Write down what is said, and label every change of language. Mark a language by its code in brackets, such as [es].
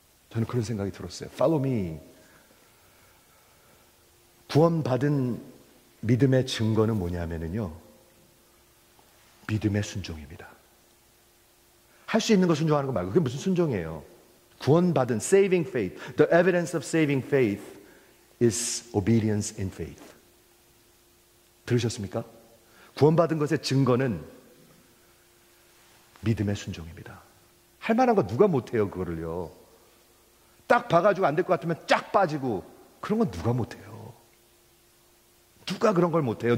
[ko] 저는 그런 생각이 들었어요. [en] Follow me. [ko] 구원받은 믿음의 증거는 뭐냐면요, 믿음의 순종입니다. 할 수 있는 거 순종하는 거 말고 그게 무슨 순종이에요? 구원받은 [en] saving faith. The evidence of saving faith is obedience in faith. [ko] 들으셨습니까? 구원받은 것의 증거는 믿음의 순종입니다. 할 만한 거 누가 못해요, 그거를요. 딱 봐가지고 안 될 것 같으면 쫙 빠지고, 그런 건 누가 못해요. 누가 그런 걸 못해요.